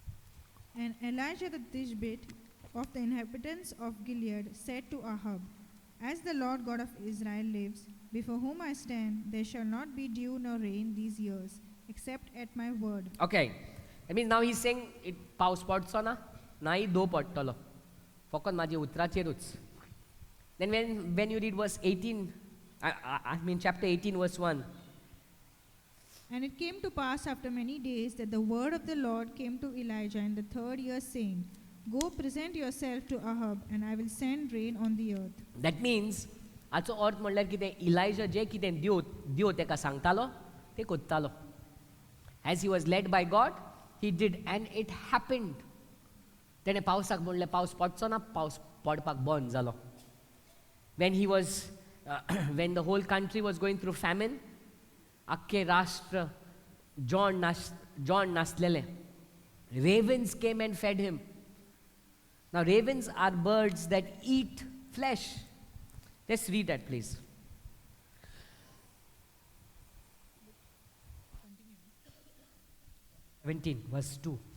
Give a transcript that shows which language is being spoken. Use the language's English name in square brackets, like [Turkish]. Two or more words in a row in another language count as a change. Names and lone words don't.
[English] And Elijah the Tishbite of the inhabitants of Gilead said to Ahab, As the Lord God of Israel lives, before whom I stand, there shall not be dew nor rain these years, except at my word. Okay. That means now he's saying it [Konkani] पाऊस पडचो ना नाही दो पडटलो फकत माझे उतराचेरूच. [English] Then when you read verse 18, I mean chapter 18 verse 1. And it came to pass after many days that the word of the Lord came to Elijah in the 3rd year, saying, Go present yourself to Ahab, and I will send rain on the earth. That means [Konkani] हाचो अर्थ म्हणल्यार कितें इलायजा जें कितें देव तेका सांगतालो तें कोत्तालो. [English] As he was led by God, he did, and it happened. [Konkani] तेणें पावसाक म्हणलें पावस पडचो ना, पावस पडपाक बंद जालो. [English] When he was, when the whole country was going through famine, [Konkani] आख्खे राष्ट्र John नासलेले. [English] Ravens came and fed him. Now ravens are birds that eat flesh. Let's read that, please. Verse 2.